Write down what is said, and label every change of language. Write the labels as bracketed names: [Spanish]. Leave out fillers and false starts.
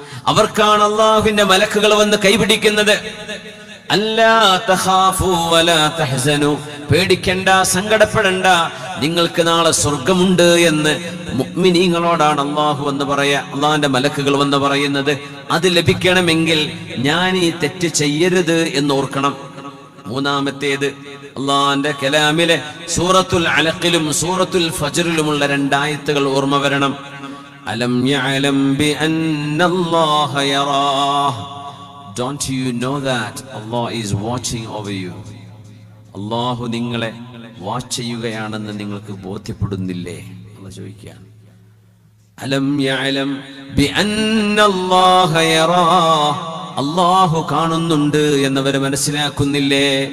[Malayalam] അവർക്കാണ് അല്ലാഹുവിന്റെ മലക്കുകൾ വന്ന് കൈപിടിക്കുന്നത്. [Arabic] അല്ലാ തഖാഫൂ വലാ തഹ്സനൂ, [Malayalam] പേടിക്കണ്ട, സങ്കടപ്പെടണ്ട, നിങ്ങൾക്ക് നാളെ സ്വർഗമുണ്ട് എന്ന് മുഅ്മിനീങ്ങളോടാണ് അല്ലാഹു എന്ന് പറയാ, അല്ലാഹുവിന്റെ മലക്കുകൾ വന്ന് പറയുന്നത്. അത് ലഭിക്കണമെങ്കിൽ ഞാൻ ഈ തെറ്റ് ചെയ്യരുത് എന്ന് ഓർക്കണം. മൂന്നാമത്തേത്, അല്ലാഹുവിന്റെ കലാമിലെ സൂറത്തുൽ അലഖിലും സൂറത്തുൽ ഫജ്റിലുമുള്ള 2 ആയത്തുകൾ ഓർമ്മ വരണം. [Arabic] അലം യഅലം ബിഅന്നല്ലാഹ യറാഹ്. [English] Don't you know that Allah is watching over you? [Malayalam] അല്ലാഹു നിങ്ങളെ വാച്ച് ചെയ്യുകയാണെന്ന് നിങ്ങൾക്ക് ബോധ്യപ്പെടുന്നില്ലേ? അല്ലാഹു ചോദിക്കുകയാണ്. [Arabic] അലം യഅലം ബിഅന്നല്ലാഹ യറാഹ്. [Malayalam] അല്ലാഹു കാണുന്നുണ്ട് എന്നവർ മനസ്സിലാക്കുന്നില്ലേ?